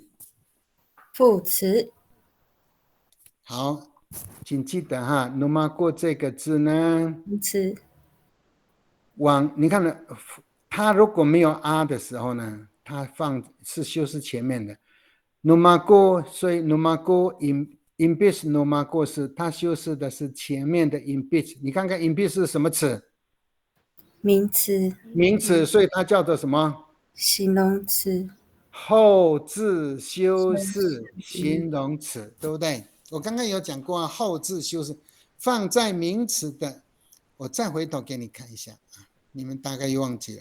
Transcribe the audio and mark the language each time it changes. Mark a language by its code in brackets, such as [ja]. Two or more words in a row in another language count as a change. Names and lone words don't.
[zh] 副词，好，请记得哈 numago 这个字呢，名词，你看了，它如果没有 r 的时候呢，它是修饰前面的 numago， 所以 [ami] numago imbis numago [zh] 是它修饰的是前面的 imbis。你看看 imbis 是什么词？名词，名词，所以它叫做什么？形容词，后置修饰形容词，对不对？我刚刚有讲过后置修饰放在名词的，我再回头给你看一下啊，你们大概又忘记了。